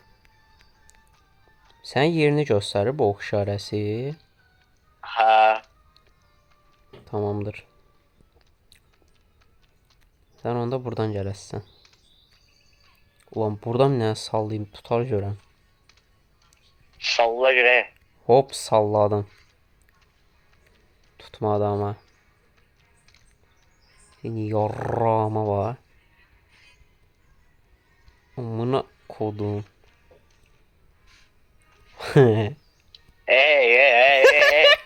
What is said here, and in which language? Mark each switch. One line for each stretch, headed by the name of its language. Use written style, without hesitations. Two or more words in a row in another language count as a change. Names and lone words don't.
Azerbaijani: Sən yerini göstərir bu ox işarəsi. Ha. Tamamdır. Sən onda buradan gələsən. Ulan buradan nə sallayım tutar görəm. Salla görə. Hop salladım. Tutmadı ama.
Turkish: Seni yarrağıma var. Amına kodum. Hey hey hey hey.